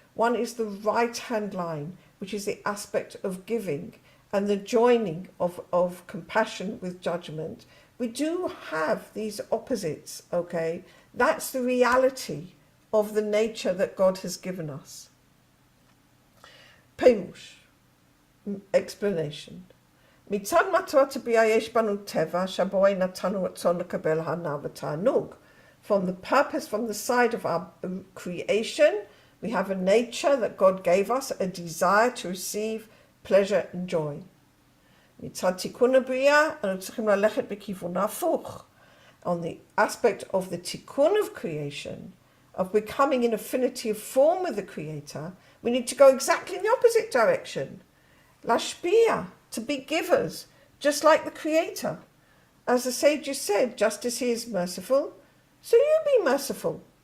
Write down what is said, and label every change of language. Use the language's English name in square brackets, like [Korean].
[English] One is the right-hand line, which is the aspect of giving and the joining of compassion with judgment. We do have these opposites, okay? That's the reality of the nature that God has given us. Perush, explanation. [Hebrew] מצד מטרת הביאה יש בנו טבע שבו נתנו רצון לקבל הנאה ותענוג. [English] From the purpose, from the side of our creation, we have a nature that God gave us, a desire to receive pleasure and joy. [Hebrew] מצד תיקון הבריאה, אנו צריכים ללכת בכיוון ההפוך. [English] On the aspect of the tikkun of creation, of becoming in affinity of form with the Creator, we need to go exactly in the opposite direction. Lashpia, to be givers, just like the Creator. As the sages said, just as He is merciful, so you be merciful.